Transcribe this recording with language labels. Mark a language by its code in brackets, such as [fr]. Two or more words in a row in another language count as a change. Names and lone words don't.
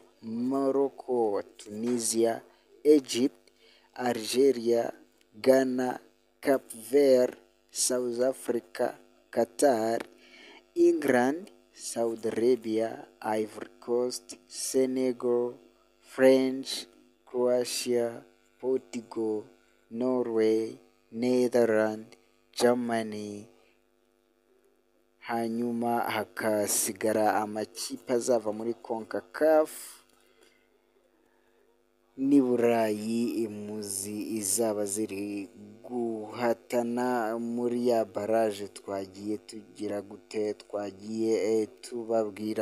[rw] Morocco, Tunisia, Egypt, Algeria, Ghana, Cape Verde, South Africa, Qatar, England, Saudi Arabia, Ivory Coast, Senegal, France, Croatia, Portugal, Norway, Netherlands, Germany. Hanyuma hakasigara amakipe azava muri CONCACAF ni Burayi imuzi izaba ziri guhatana muri ya barrage twagiye tugira gute twagiye tubabwira.